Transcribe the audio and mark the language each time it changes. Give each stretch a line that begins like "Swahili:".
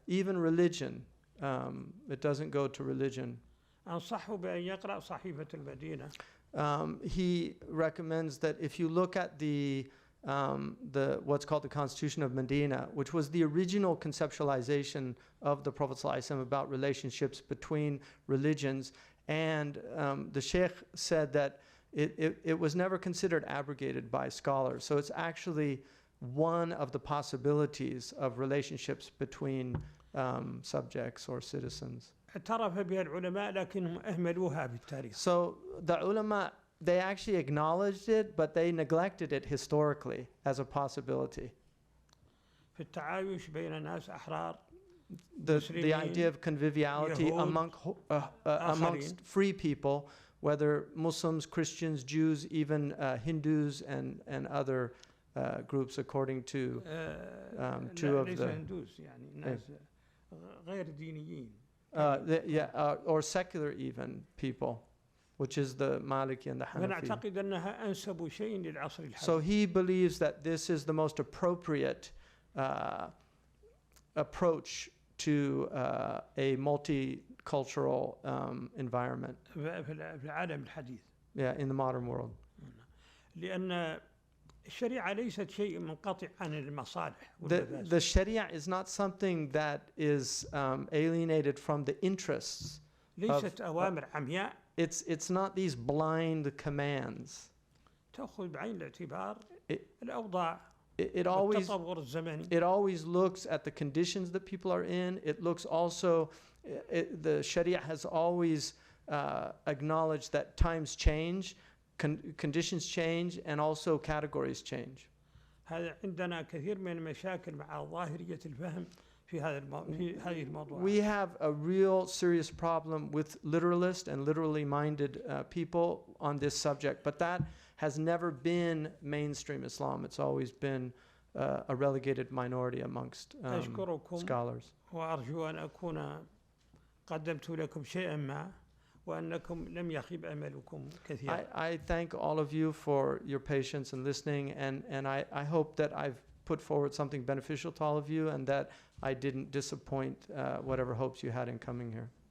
English: Even religion, it doesn't go to religion.
Arabic: أنصحه بأن يقرأ صحيفة المدينة.
English: He recommends that if you look at the what's called the Constitution of Medina, which was the original conceptualization of the Prophet ﷺ about relationships between religions, and the Shaykh said that it was never considered abrogated by scholars. So it's actually one of the possibilities of relationships between subjects or citizens.
Arabic: اعترف بها العلماء لكنهم أهملوها بالتاريخ.
English: So the ulama, they actually acknowledged it, but they neglected it historically as a possibility.
Arabic: في التعايش بين ناس أحرار.
English: The idea of conviviality amongst free people, whether Muslims, Christians, Jews, even Hindus and other groups, according to two of
Arabic: ليس
English: the
Arabic: هندوس يعني ناس غير دينيين.
English: Or secular even people, which is the Maliki and the Hanafi.
Arabic: ونعتقد أنها أنسب شيء للعصر الحديث.
English: So he believes that this is the most appropriate approach to a multicultural environment.
Arabic: في العالم الحديث.
English: Yeah, in the modern world.
Arabic: لأن الشريعة ليست شيء منقطع عن المصالح.
English: The Sharia is not something that is alienated from the interests.
Arabic: ليست أوامر عمياء.
English: It's not these blind commands.
Arabic: تأخذ بعين الاعتبار الأوضاع.
English: It always looks at the conditions that people are in. It looks also, the Sharia has always acknowledged that times change, conditions change, and also categories change.
Arabic: هذا عندنا كثير من المشاكل مع ظاهرية الفهم في هذه الموضوع.
English: We have a real serious problem with literalist and literally minded people on this subject, but that has never been mainstream Islam. It's always been a relegated minority amongst scholars.
Arabic: وأرجو أن أكون قدمت لكم شيئا ما وأنكم لم يخيب أملكم كثيرا.
English: I thank all of you for your patience and listening, and I hope that I've put forward something beneficial to all of you and that I didn't disappoint whatever hopes you had in coming here.